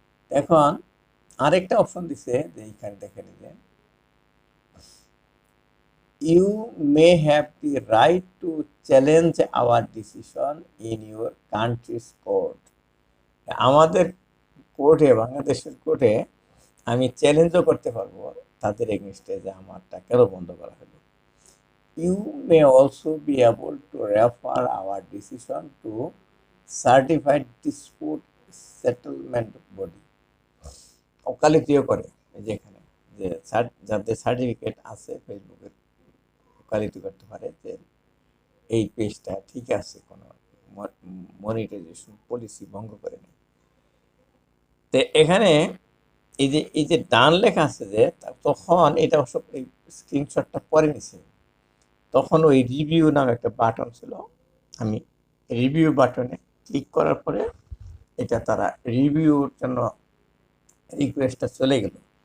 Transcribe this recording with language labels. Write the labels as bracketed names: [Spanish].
[Bangla] এখন আরেকটা অপশন দিছে যে এইখানে দেখেন যে [English] You may have the right to challenge our decision in your country's court. [Bangla] আমাদের কোর্টে, বাংলাদেশের কোর্টে আমি চ্যালেঞ্জও করতে পারবো তাদের এগেনস্টে যে আমারটা কেন বন্ধ করা হলো। [English] You may also be able to refer our decision to certified dispute settlement body. [Bangla] ওকালতিও করে যেখানে যে যাদের সার্টিফিকেট আছে ফেসবুকের, ওকালতি করতে পারে যে এই পেজটা ঠিক আছে, কোনো মনিটাইজেশন পলিসি ভঙ্গ করে নেই। তো এখানে এই যে ডান লেখা আছে যে, তখন এটা অবশ্য এই স্ক্রিনশটটা পরে নিছে, তখন ওই রিভিউ নামে একটা বাটন ছিল, আমি রিভিউ বাটনে ক্লিক করার পরে এটা তারা রিভিউর জন্য রিকোয়েস্টটা চলে গেল।